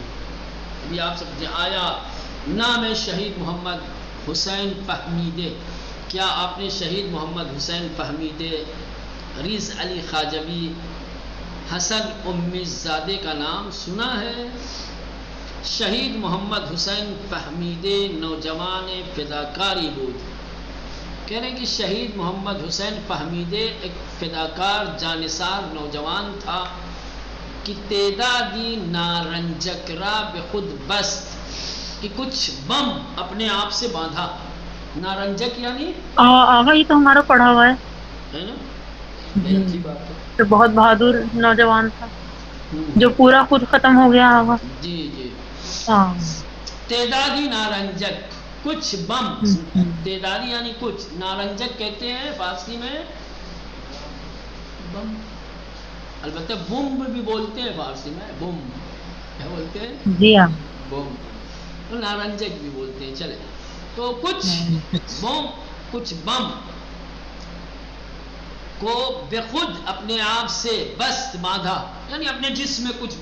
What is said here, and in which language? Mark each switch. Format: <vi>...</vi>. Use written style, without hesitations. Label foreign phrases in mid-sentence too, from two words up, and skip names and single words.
<ur>ابھی آپ سب آیا نام شہید محمد حسین فہمیدے، کیا آپ نے شہید محمد حسین فہمیدے، ریز علی خواجوی، حسن امی زادے کا نام سنا ہے؟</ur> <fa>شہید محمد حسین فہمیدے نوجوان فداکاری بود.</fa> <ur>کہہ رہے ہیں کہ شہید محمد حسین فہمیدے ایک فداکار جانثار نوجوان تھا کہ</ur> <fa>تعدادی نارنجک را بخود بست،</fa> <ur>کہ کچھ بم اپنے آپ سے باندھا. نارنجک یعنی آقا یہ تو ہمارا پڑھا ہوا ہے نا، جی. یہ اچھی بات ہے. تو بہت بہادر نوجوان تھا جو پورا خود ختم ہو گیا آقا. جی جی. ہاں.</ur> <fa>تعدادی نارنجک،</fa> <ur>کچھ بم، تعدادی یعنی کچھ، نارنجک کہتے ہیں فارسی میں بم، البتہ بم بھی بولتے ہیں فارسی میں. بم کیا بولتے ہیں؟ جی ہاں. بم. نارنجک بھی بولتے ہیں. چلے تو کچھ بم کو بے خود اپنے آپ سے بست باندھا، یعنی اپنے جسم میں کچھ</ur>